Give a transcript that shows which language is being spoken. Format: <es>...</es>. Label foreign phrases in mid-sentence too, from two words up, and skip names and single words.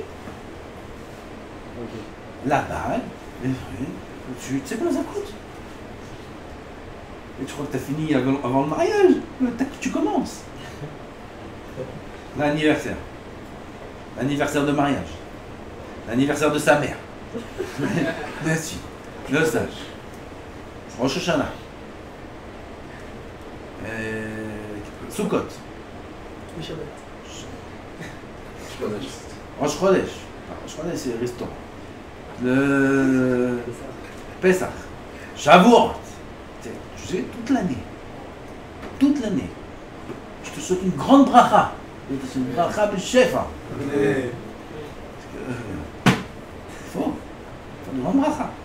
<fr>La bague, les fruits, tu sais combien ça coûte? Et tu crois que tu as fini avant le mariage? Tu commences. L'anniversaire. L'anniversaire de mariage. L'anniversaire de sa mère. Merci. Le sage. Rosh Hashanah. Sukkot. Rosh Chodesh. Rosh Chodesh, c'est le restaurant. Le Pesach. Shavuot. Tu sais, toute l'année. Toute l'année. Je te souhaite une grande bracha. C'est une bracha de chef. Il faut une grande bracha.</fr>